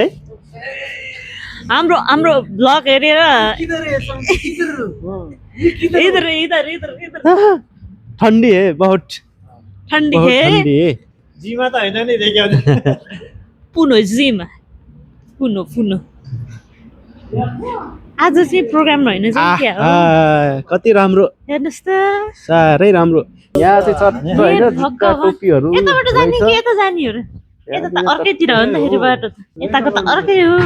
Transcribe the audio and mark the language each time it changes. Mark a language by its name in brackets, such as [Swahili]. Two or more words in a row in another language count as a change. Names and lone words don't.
[Nepali] हाम्रो हाम्रो ब्लग हेरेर [Hindi] इधर इधर इधर इधर ठन्डी है बहुत ठन्डी बहुत है ठन्डी है [Nepali] जीमा त हैन नि देखियो पुनो जिम पुनो पुनो आज चाहिँ प्रोग्राम होइन चाहिँ के हो कति राम्रो हेर्नुहोस् त साह्रै राम्रो यहाँ चाहिँ चट्ट होइन जुत्ता टोपीहरू यताबाट जाने कि यता जाने हो र यता त अर्कैतिर हो नि त फेरि बाटो यताको त अर्कै हो